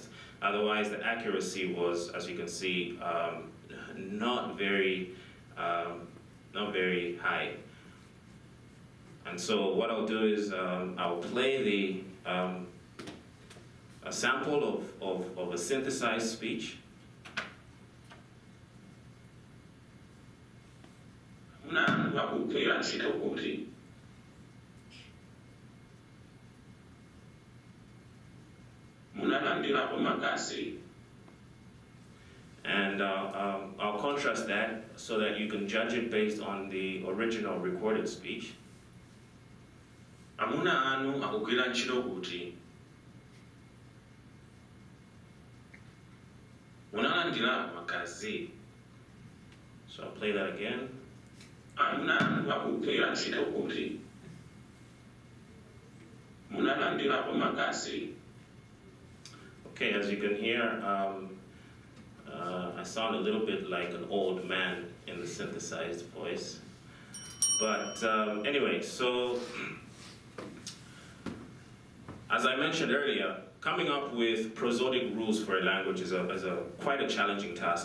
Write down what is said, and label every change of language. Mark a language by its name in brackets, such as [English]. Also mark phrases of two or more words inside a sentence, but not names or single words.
[English] Otherwise, the accuracy was, as you can see, not very high. And so what I'll do is I'll play a sample of a synthesized speech. [Nyanja] Muna wakupera ntchito kuti munalandirapo magazi. [English] And I'll contrast that so that you can judge it based on the original recorded speech. [Nyanja] Amuna anu akugwira ntchito kuti. Munalandira magazi. [English] So I'll play that again. Amuna anu akugwira ntchito kuti. Munalandira magazi. Okay, as you can hear, I sound a little bit like an old man in the synthesized voice. But anyway, so as I mentioned earlier, coming up with prosodic rules for a language is quite a challenging task.